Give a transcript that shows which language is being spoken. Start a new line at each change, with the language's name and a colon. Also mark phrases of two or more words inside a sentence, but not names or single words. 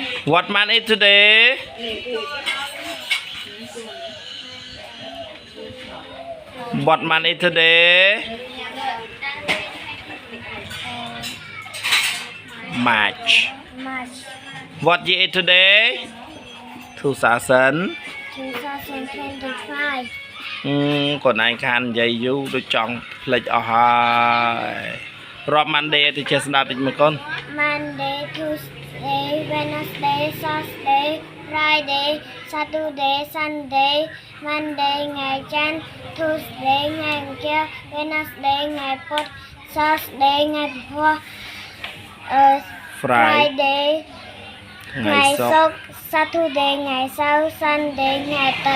English: What month is today? What month is today? March. March What year is today? 2000. 2025.
Khmer: កូនឯងខាននិយាយយូរដូចចង់ភ្លេចអស់ហើយរាប់ Monday ទៅចេះស្ដាប់តិចមើលកូន
English: Monday, Tuesday, Wednesday, Thursday, Friday, Saturday, Sunday, Monday
Khmer: ថ្ងៃច័ន្ទ
English: Tuesday
Khmer: ថ្ងៃអង្គារ
English: Wednesday
Khmer: ថ្ងៃពុធ
English: Thursday
Khmer: ថ្ងៃពហុ
English: Friday
Khmer: ថ្ងៃសុក្រ
English: Saturday
Khmer: ថ្ងៃសៅរ៍
English: Sunday
Khmer: ថ្ងៃអាទិត្យ